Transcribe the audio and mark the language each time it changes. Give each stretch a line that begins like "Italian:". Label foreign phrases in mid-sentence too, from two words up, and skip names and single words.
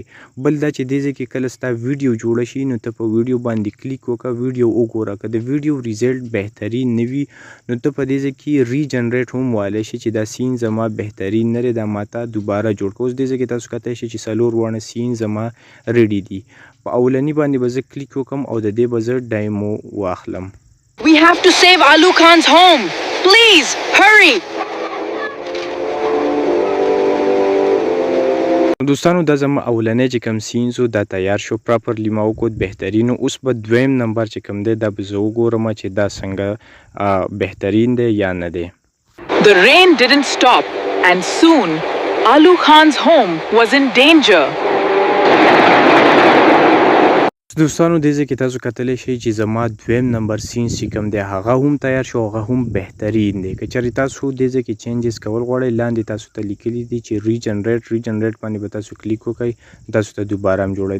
Pashto: بل دا چې دې ځای کې کله ستا ویډیو جوړه شي نو ته په ویډیو باندې کلیک وکړه، ویډیو وګوره، که د ویډیو ریزلټ بهترین نه وي نو ته په دې ځای کې ری جنریټ هم ویلی شي چې دا سین زما بهترین نه دی، دا ماته دوباره جوړ کړه. اوس دې ځای کې تاسو کتی شي چې 4 واړه سین زما ریډي دي. په اولني باندې به زه کلیک وکړم او د دې به زه ډایمو واخلم.
English: We have to save Alu Khan's home. Please, hurry!
Pashto: دوستانو دا زما اولنی چې کوم سینز و دا تیار شو، پراپرلی ما وکړو بهترین. اوس به دویم نمبر چې کوم دی دا به زه وګورم چې دا څنګه بهترین دی یا نه دی.
English: The rain didn't stop, and soon Alu Khan's home was in danger.
Pashto: دوستانو دې ځای کې تاسو کتلی شئ چې زما دویم نمبر سینز چې کوم دی هغه هم تیار شو، هغه هم بهترین دی. که چېرې تاسو دې ځای کې چینجز کول غواړئ لاندې تاسو ته لیکلي دي چې ری جنریټ باندې به تاسو کلیک وکړئ، تاسو ته دوباره هم جوړئ.